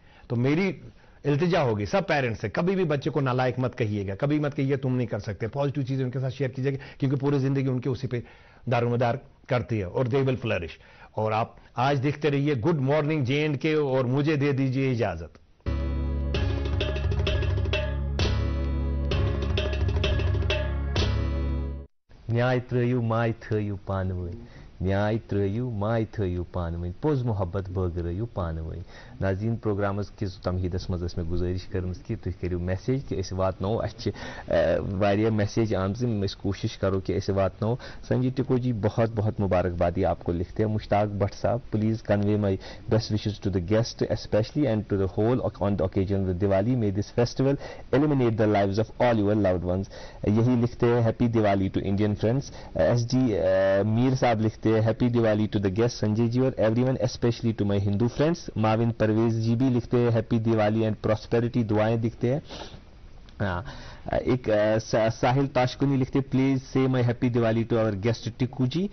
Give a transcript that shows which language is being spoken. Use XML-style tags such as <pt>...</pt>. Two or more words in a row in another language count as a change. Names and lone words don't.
<hi>तो मेरी इल्तिजा होगी सब पेरेंट्स से, कभी भी बच्चे को नालायक मत कहिएगा, कभी मत कहिए तुम नहीं कर सकते, पॉजिटिव चीजें उनके साथ शेयर कीजिएगा, क्योंकि पूरी जिंदगी उनके उसी पे दारोमदार करती है और</hi> <en>they will flourish.</en> <hi>और आप आज देखते रहिए</hi> <en>good morning</en> <hi>J&K और मुझे दे दीजिए इजाजत।</hi> <ks>न्याय थयु माय थयु पानवय न्याय त्रयू माय थयू पानवई पोज मोहब्बत बगरयू पानवई। नाज़रीन प्रोग्रामस किस तमहीदस मज में गुजारिश करमस कि तुम करियो मैसेज कि अस वातनो अच्छे वारिया मैसेज आमजिम इस कोशिश करो कि अस वातनो।</ks> <hi>संजय टिको जी बहुत बहुत मुबारकबादी आपको लिखते हैं।</hi> <en>मुश्ताक भट्ट साहब please convey my best wishes to the guest specially and to the whole on the occasion of Diwali. may this festival eliminate the lives of all your loved ones.</en> <hi>यही लिखते हैं</hi> <en>happy Diwali to Indian friends.</en> <hi>एस डी मीर साहब लिखते हैं</hi> <en>happy Diwali to the guest Sanjay ji</en> <hi>और</hi> <en>everyone specially to my Hindu friends.</en> <hi>माविन परवेज जी भी लिखते हैं</hi> <en>happy Diwali and prosperity</en> <hi>दुआएं दिखते हैं। एक साहिल ताशकुनी लिखते</hi> <en>please say my happy Diwali to our guest Tiku ji.</en>